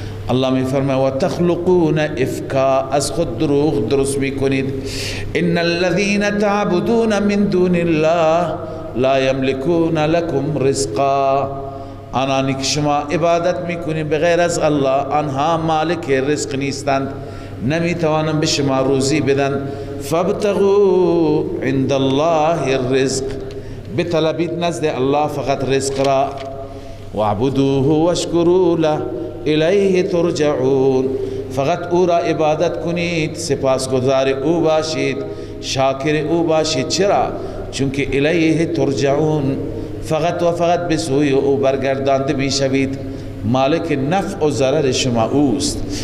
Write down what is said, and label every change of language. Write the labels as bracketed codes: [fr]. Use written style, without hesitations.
[fa] الله می فرماید [ar] و تخلقون افکا، [fa] از خود دروغ درست میکنید. [ar] ان الذين تعبدون من دون الله لا يملكون لكم رزقا، [fa] آنانی که شما عبادت میکنید بغیر از الله، آنها مالک رزق نیستند، نمیتوانند به شما روزی بدن. [ar] فابتغوا عند الله الرزق، [fa] بطلبید نزد الله فقط رزق را. [ar] واعبدوه واشکروا له الیه ترجعون، [fa] فقط او را عبادت کنید، سپاسگزار او باشید، شاکر او باشید. چرا؟ چونکه [ar] الیه ترجعون، [fa] فقط و فقط به سوی او برگردانده میشوید، مالک نفع و ضرر شما اوست.